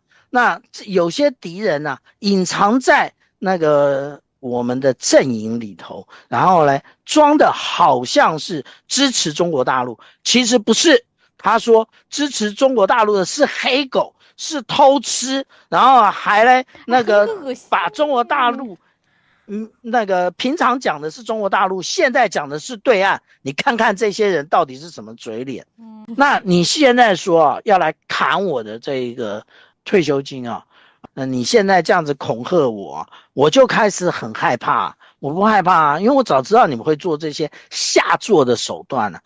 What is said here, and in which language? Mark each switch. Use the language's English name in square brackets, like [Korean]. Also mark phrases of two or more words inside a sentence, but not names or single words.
[Chinese] 那有些敵人啊，隱藏在那個我們的陣營裡頭，然後呢，裝的好像是支持中國大陸，其實不是。他說支持中國大陸的是黑狗，是偷吃，然後還呢那個把中國大陸，那個平常講的是中國大陸，現在講的是對岸。你看看這些人到底是什麼嘴臉？那你現在說啊，要來砍我的這個退休金啊，你現在這樣子恐嚇我，我就開始很害怕。我不害怕啊，因為我早知道你們會做這些下作的手段了。